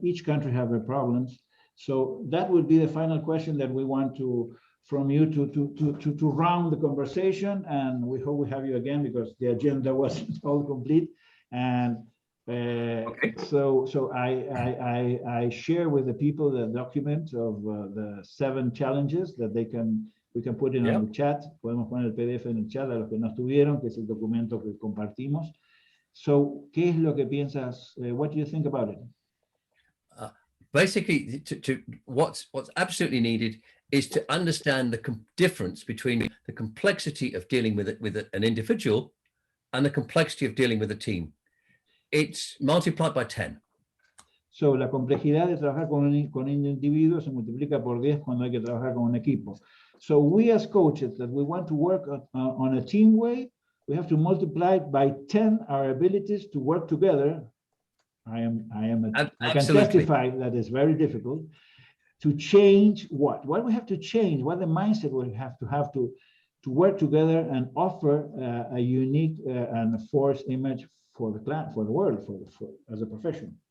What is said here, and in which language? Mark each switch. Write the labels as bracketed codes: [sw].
[en] Each country have their problems. So that would be the final question that we want from you to round the conversation, and we hope we have you again because the agenda wasn't all complete. And okay. So I share with the people the document of the 7 challenges that we can put in on the chat. [es] Podemos poner el PDF en el chat a los que no estuvieron, que es el documento que compartimos. [en] So, [es] ¿qué es lo que piensas? [en] What do you think about it? Basically, what's absolutely needed is to understand the difference between the complexity of dealing with an individual and the complexity of dealing with a team. It's multiplied by 10. So, [es] la complejidad de trabajar con un individuo se multiplica por 10 cuando hay que trabajar con un equipo. [en] So we as coaches that we want to work on a team way, we have to multiply by 10 our abilities to work together. I can testify that it's very difficult to change what we have to change, what the mindset we have to work together and offer a unique and forced image for the class, for the world, for as a profession.